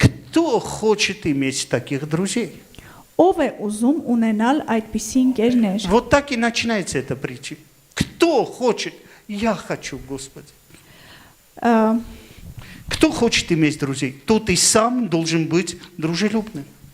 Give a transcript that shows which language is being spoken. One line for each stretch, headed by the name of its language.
Russian: Кто хочет иметь таких друзей?
Armenian: Ով է ուզում ունենալ այդպիսի ընկերներ։
Russian: Вот так и начинается эта притча. Кто хочет? Я хочу, Господи. Кто хочет иметь друзей? Тот и сам должен быть дружелюбным.